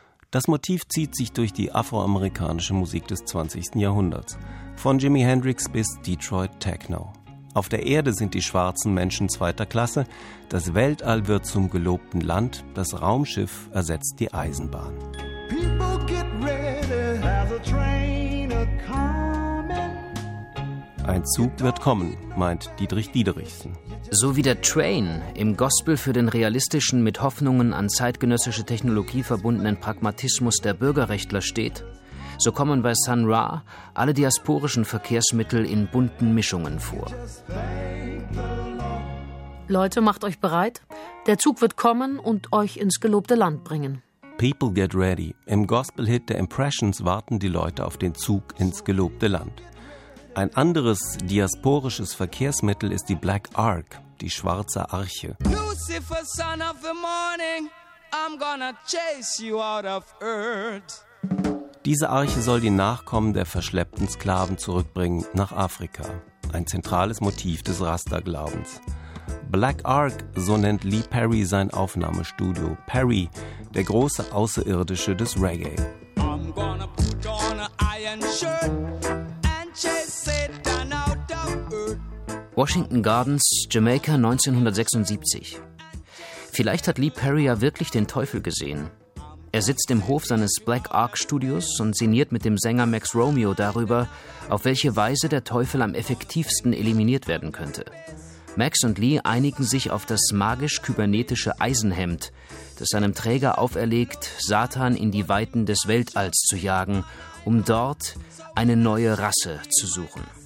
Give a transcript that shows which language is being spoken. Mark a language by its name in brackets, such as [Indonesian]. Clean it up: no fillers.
[German] Das Motiv zieht sich durch die afroamerikanische Musik des 20. Jahrhunderts. Von Jimi Hendrix bis Detroit Techno. Auf der Erde sind die schwarzen Menschen zweiter Klasse. Das Weltall wird zum gelobten Land. Das Raumschiff ersetzt die Eisenbahn. [English] People get ready, has a train a-coming. [German] Ein Zug wird kommen, meint Dietrich Diederichsen. So wie der Train im Gospel für den realistischen, mit Hoffnungen an zeitgenössische Technologie verbundenen Pragmatismus der Bürgerrechtler steht, so kommen bei Sun Ra alle diasporischen Verkehrsmittel in bunten Mischungen vor. Leute, macht euch bereit. Der Zug wird kommen und euch ins gelobte Land bringen. [English] People get ready. [German] Im Gospel-Hit der Impressions warten die Leute auf den Zug ins gelobte Land. Ein anderes diasporisches Verkehrsmittel ist die Black Ark, die schwarze Arche. [English] Lucifer, son of the morning, I'm gonna chase you out of Earth. [German] Diese Arche soll die Nachkommen der verschleppten Sklaven zurückbringen nach Afrika. Ein zentrales Motiv des Rasta-Glaubens. Black Ark, so nennt Lee Perry sein Aufnahmestudio. Perry, der große Außerirdische des Reggae. [English] I'm gonna put on an iron shirt and chase Satan out of Earth. [German] Washington Gardens, Jamaica, 1976. Vielleicht hat Lee Perry ja wirklich den Teufel gesehen. Er sitzt im Hof seines Black Ark Studios und sinniert mit dem Sänger Max Romeo darüber, auf welche Weise der Teufel am effektivsten eliminiert werden könnte. Max und Lee einigen sich auf das magisch-kybernetische Eisenhemd, das seinem Träger auferlegt, Satan in die Weiten des Weltalls zu jagen, um dort eine neue Rasse zu suchen.